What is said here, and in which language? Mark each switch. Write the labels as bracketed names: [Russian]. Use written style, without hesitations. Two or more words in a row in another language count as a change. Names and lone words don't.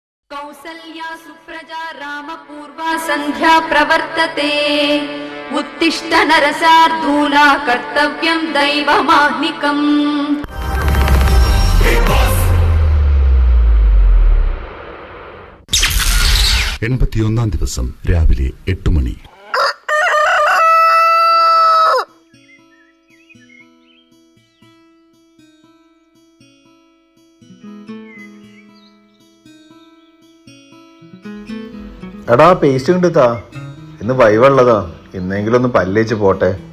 [Sanskrit] कौसल्या सुप्रजा रामपूर्वा सन्ध्या प्रवर्तते उत्तिष्ठ नरसार्दूला कर्तव्यं दैवमाह्निकम्. [Malayalam] 81-ാം ദിവസം രാവിലെ 8 മണി. എടാ പേസ്റ്റ് കണ്ടിത്താ, ഇന്ന് വൈവുള്ളതാ, ഇന്നെങ്കിലും ഒന്ന് പല്ലേച്ച് പോട്ടെ.